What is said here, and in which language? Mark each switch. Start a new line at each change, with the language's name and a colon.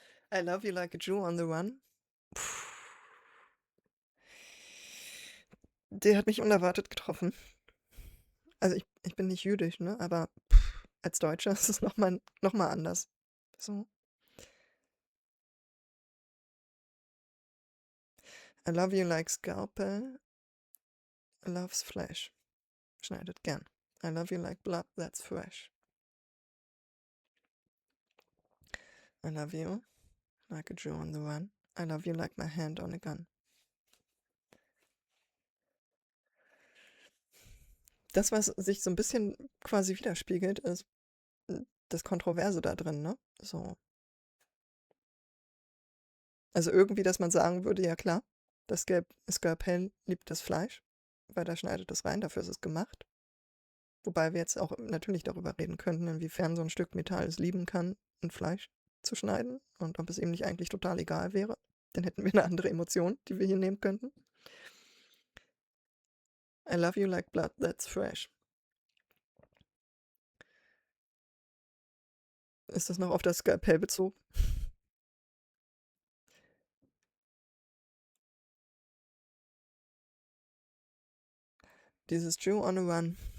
English: I love you like a Jew on the run. Puh.
German: Der hat mich unerwartet getroffen. Also ich bin nicht jüdisch, ne? Aber als Deutscher ist es noch mal anders. So.
English: I love you like scalpel loves flesh.
German: Schneidet gern.
English: I love you like blood that's fresh. I love you like a Jew on the run. I love you like my hand on a gun.
German: Das, was sich so ein bisschen quasi widerspiegelt, ist das Kontroverse da drin, ne? So. Also irgendwie, dass man sagen würde, ja klar, das Skalpell liebt das Fleisch, weil da schneidet es rein, dafür ist es gemacht. Wobei wir jetzt auch natürlich darüber reden könnten, inwiefern so ein Stück Metall es lieben kann, ein Fleisch zu schneiden und ob es ihm nicht eigentlich total egal wäre. Dann hätten wir eine andere Emotion, die wir hier nehmen könnten.
English: I love you like blood that's fresh.
German: Ist das noch auf das Skalpell bezogen?
English: Dieses Jew on a Run.